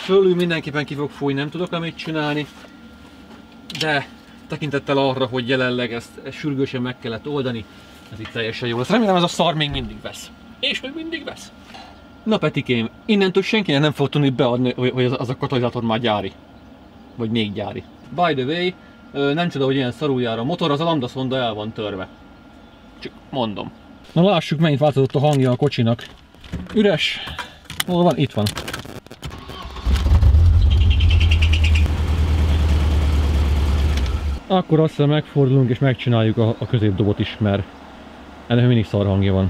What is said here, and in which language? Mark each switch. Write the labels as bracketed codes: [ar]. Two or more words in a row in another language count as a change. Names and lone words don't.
[hu] Fölül mindenképpen ki fog fújni, nem tudok amit csinálni, de tekintettel arra, hogy jelenleg ezt sürgősen meg kellett oldani, ez itt teljesen jó lesz. Remélem ez a szar még mindig vesz. És még mindig vesz. Na Petikém, innentől senki nem fog tudni beadni, hogy az a katalizátor már gyári. Vagy még gyári. [en] By the way, [hu] nem csoda, hogy ilyen szarul jár a motor, az a lambda szonda el van törve. Csak mondom. Na lássuk, mennyit változott a hangja a kocsinak. Üres. Hol van? Itt van. Akkor azt hiszem megfordulunk és megcsináljuk a középdobot is, mert ennek mindig szar hangja van.